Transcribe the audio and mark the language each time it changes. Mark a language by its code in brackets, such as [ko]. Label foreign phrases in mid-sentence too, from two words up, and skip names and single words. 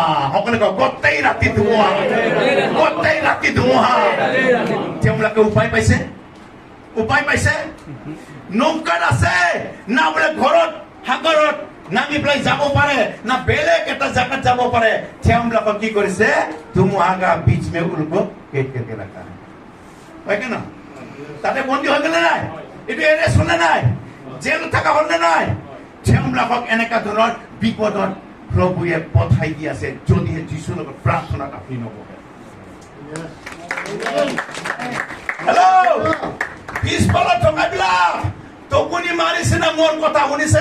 [as] সকলোৱে কওক, গোটেই ৰাতি ধুমুহা, গোটেই ৰাতি ধুমুহা। তেওঁলোকে উপায় পাইছে, উপায় পাইছে। নৌকাত আছে না বোলে ঘৰত সাগৰত নামি পেলাই যাব পাৰে, না বেলেগ এটা জাগাত যাব পাৰে। তেওঁলোকে কি কৰিছে, ধুমুহা [hi] का बीच में उनको काट करके रखा है, [as] হয় কি না? তাতে বন্দী হৈ গ'লে নাই, এইটো এৰেষ্ট হ'লে নাই, জেল থকা হ'লে নাই। তেওঁলোকক এনেকা ধৰণৰ বিপদত প্ৰভুৱে পঠাই দি আছে, যদিহে যীশুৰ লগত প্ৰাৰ্থনাত আপুনি নবহে। হেল্ল', পিছফালত থকাবিলাক টোপনি মাৰিছে না মোৰ কথা শুনিছে?